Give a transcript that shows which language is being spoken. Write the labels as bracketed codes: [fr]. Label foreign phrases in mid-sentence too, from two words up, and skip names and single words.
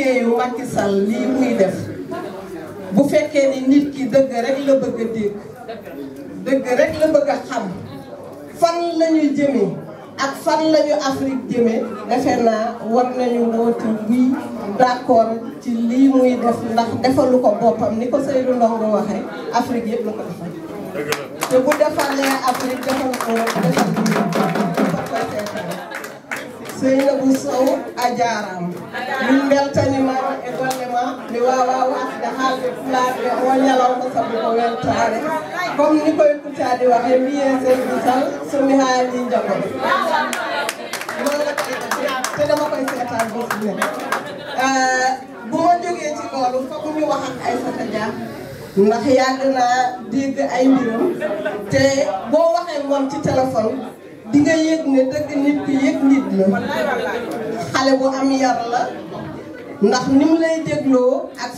[wo] ci liggéeyu Macky Sall lii muy def bu fekkee ni nit ki dëgg rek la bëgg a dégg dëgg rek la bëgg a xam fan la ñu jëmee ak fan la ñu Afrique jëmee defe naa war nañu woote [fr] oui d'accord [wo] ci lii muy def ndax defalu ko boppam ni ko Seydou Ndongo waxee Afrique yëpp la ko defal te bu defalee Afrique defal ko defal Seynabou Sow [ff] a jaaraama min beltanimama e golle ma mi wawa wasde haalde pulaar o ñalawma sabu ko weltare comme ni koye Kouthadi waxe mbiye Seydou Sall somi haali jagol [wo] noonu te dama koy seetaan bés bu ne bu ma jógee ci loolu foog ñu wax ak Aïssata Dia ndax yàgg naa dégg ay mbiram te boo waxee moom ci téléphone di nga yëg ne dëgg nit ku yëg nit la xale bu am yar la ndax ni mu lay dégloo ak fi